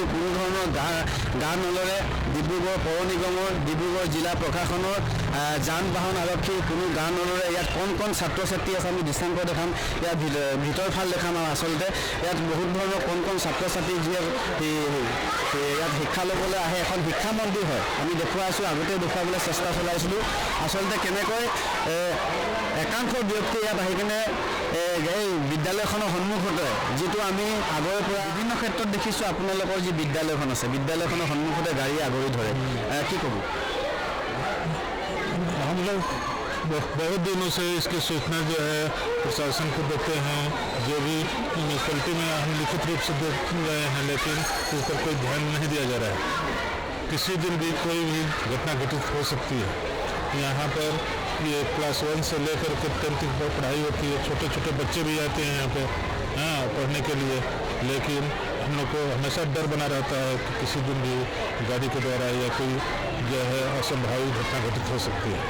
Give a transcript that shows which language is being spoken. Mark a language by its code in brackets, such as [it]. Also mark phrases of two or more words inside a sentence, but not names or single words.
[as] কোনো ধৰণৰ গা নলৰে ডিব্ৰুগড় পৌৰ নিগমৰ ডিব্ৰুগড় জিলা প্ৰশাসনৰ যান বাহন আৰক্ষীৰ কোনো গা নলৰে ইয়াত কণ ছাত্ৰ ছাত্ৰী আছে আমি দৃশ্যাংশ দেখাম ইয়াত ভিতৰ ফাল দেখাম আৰু আচলতে ইয়াত বহুত ধৰণৰ কণ ছাত্ৰ ছাত্ৰী যিয়ে ইয়াত শিক্ষা ল'বলৈ আহে এখন শিক্ষা মন্দিৰ হয় আমি দেখুৱাই আছোঁ আগতে দেখুৱাবলৈ চেষ্টা চলাইছিলোঁ আচলতে কেনেকৈ একাংশ ব্যক্তি ইয়াত আহি কিনে এই বিদ্যালয়খনৰ সন্মুখতে যিটো আমি আগৰে পৰা বিভিন্ন ক্ষেত্ৰত দেখিছোঁ আপোনালোকৰ যি বিদ্যালয়খন আছে বিদ্যালয়খনৰ সন্মুখতে গাড়ী আগৰি ধৰে কি ক'ব [hi] हम लोग बहुत दिनों से इसकी सूचना जो है प्रशासन को देते हैं जो भी म्यूनसिपलिटी में हम लिखित रूप से दे रहे हैं लेकिन इस पर कोई ध्यान नहीं दिया जा रहा है किसी दिन भी कोई भी घटना घटित हो सकती है यहाँ पर ये क्लास 1 से लेकर के 10 तक पढ़ाई होती है छोटे बच्चे भी आते हैं यहाँ पे पढ़ने के लिए लेकिन हम लोग को हमेशा डर बना रहता है कि किसी दिन भी गाड़ी के द्वारा या कोई जो है असंभावित घटना घटित हो सकती है